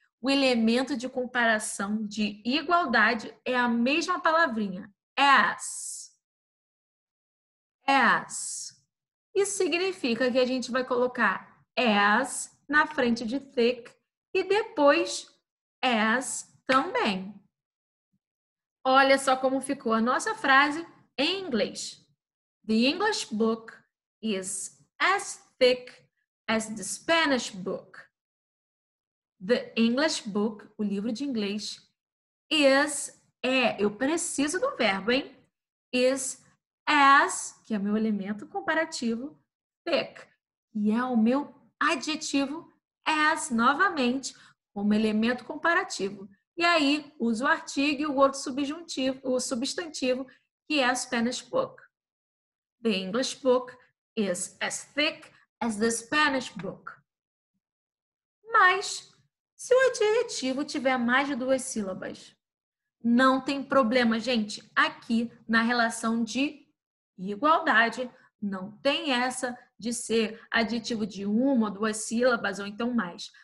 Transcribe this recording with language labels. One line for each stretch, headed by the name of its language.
Portuguese: O elemento de comparação de igualdade é a mesma palavrinha, as. As. Isso significa que a gente vai colocar as na frente de thick e depois as também. Olha só como ficou a nossa frase em inglês.
English: The English book is as thick as the Spanish book. The English book,
Portuguese: o livro de inglês, eu preciso do verbo, hein?
English: Is as,
Portuguese: que é o meu elemento comparativo, thick, e é o meu adjetivo as, novamente, como elemento comparativo. E aí, uso o artigo e o outro subjuntivo, o substantivo, que é a
English: Spanish book. The English book is as thick as the Spanish book.
Portuguese: Mas, se o adjetivo tiver mais de 2 sílabas, não tem problema, gente. Aqui na relação de igualdade, não tem essa de ser adjetivo de 1 ou 2 sílabas ou então mais.